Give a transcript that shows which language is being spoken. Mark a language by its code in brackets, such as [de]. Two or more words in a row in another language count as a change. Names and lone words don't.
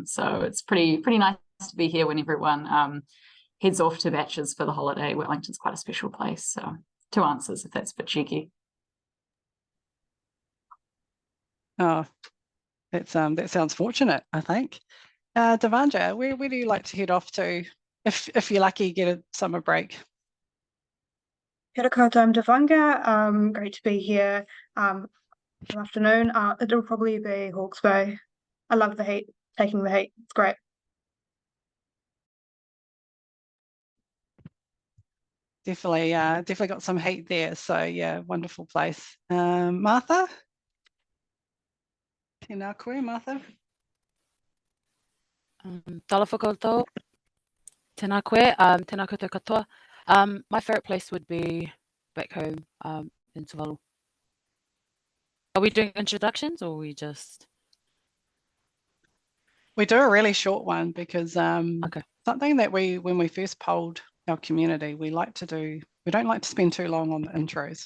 [en] So it's pretty nice to be here when everyone heads off to Batches for the holiday. Wellington's quite a special place. So 2 answers, if that's a bit cheeky. Oh, that sounds fortunate, I think. Devanga, where do you like to head off to if you're lucky, get a summer break? [mi] Kia ora koutou, [en] I'm Devanga. Great to be here. Good afternoon. It'll probably be Hawke's Bay. I love the heat, taking the heat. It's great. Definitely got some heat there. So yeah, wonderful place. Martha? [mi] Tēnā koe, Martha? Tala whakautou. Tēnā koe, tēnā koutou katoa. [en] My favorite place would be back home in Tuvalu. Are we doing introductions, or we just? We do a really short one because Okay. Something that when we first polled our community, we don't like to spend too long on the intros.